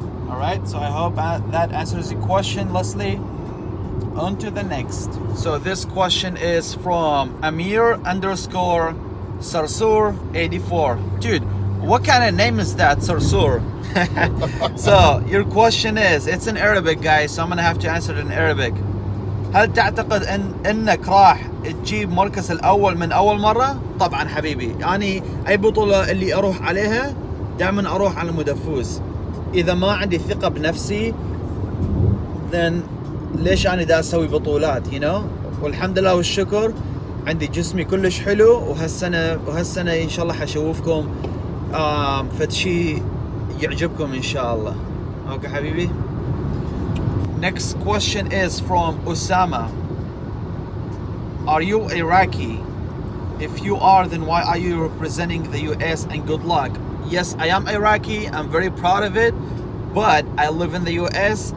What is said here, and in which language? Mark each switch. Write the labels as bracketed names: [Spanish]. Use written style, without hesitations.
[English] All right, so I hope that answers the question, Leslie. On to the next. So this question is from Amir_Sarsur84. Dude, what kind of name is that, Sarsur? So your question is, it's in Arabic, guys, so I'm gonna have to answer it in Arabic. [Arabic] هل تعتقد انك راح تجيب مركز الاول من اول مرة؟ طبعا حبيبي، يعني اي بطولة اللي اروح عليها دائما اروح على المدفوز. إذا ما عندي ثقة بنفسي then ليش أنا دا أسوي بطولات, [English] you know؟ [Arabic] والحمد لله والشكر عندي جسمي كلش حلو, وهالسنة إن شاء الله حشوفكم فشي يعجبكم إن شاء الله. Okay حبيبي. [English] Next question is from Osama. Are you Iraqi? If you are, then why are you representing the US, and good luck? Yes, I am Iraqi. I'm very proud of it, but I live in the US.